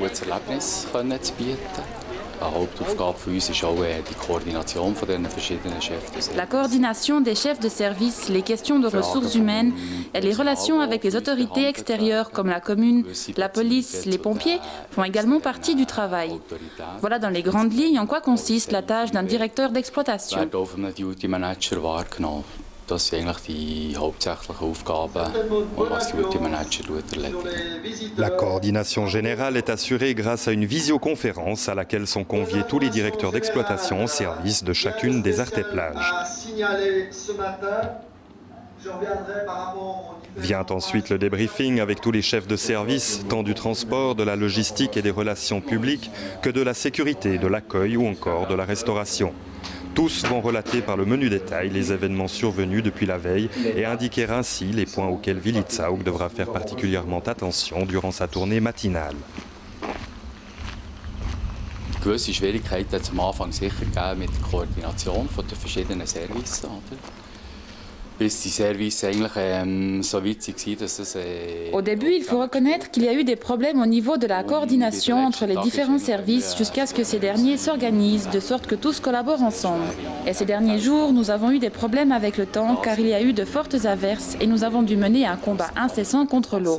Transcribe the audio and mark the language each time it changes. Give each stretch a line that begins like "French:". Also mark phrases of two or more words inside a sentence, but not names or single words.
French: La coordination des chefs de service, les questions de ressources humaines et les relations avec les autorités extérieures comme la commune, la police, les pompiers font également partie du travail. Voilà dans les grandes lignes en quoi consiste la tâche d'un directeur d'exploitation.
German: Das sind eigentlich die hauptsächlichen Aufgaben, was die
English: Duty Manager
German: erledigen.
French: La coordination générale est assurée grâce à une visioconférence à laquelle sont conviés tous les directeurs d'exploitation au service de chacune des Arte-Plages. Vient ensuite le débriefing avec tous les chefs de service, tant du transport, de la logistique et des relations publiques que de la sécurité, de l'accueil ou encore de la restauration. Tous vont relater par le menu détail les événements survenus depuis la veille et indiquer ainsi les points auxquels Willitsaug devra faire particulièrement attention durant sa tournée matinale.
German: Gewisse Schwierigkeiten hat es am Anfang sicher gegeben mit der Koordination von den verschiedenen Services.
French: Au début, il faut reconnaître qu'il y a eu des problèmes au niveau de la coordination entre les différents services jusqu'à ce que ces derniers s'organisent de sorte que tous collaborent ensemble. Et ces derniers jours, nous avons eu des problèmes avec le temps car il y a eu de fortes averses et nous avons dû mener un combat incessant contre l'eau.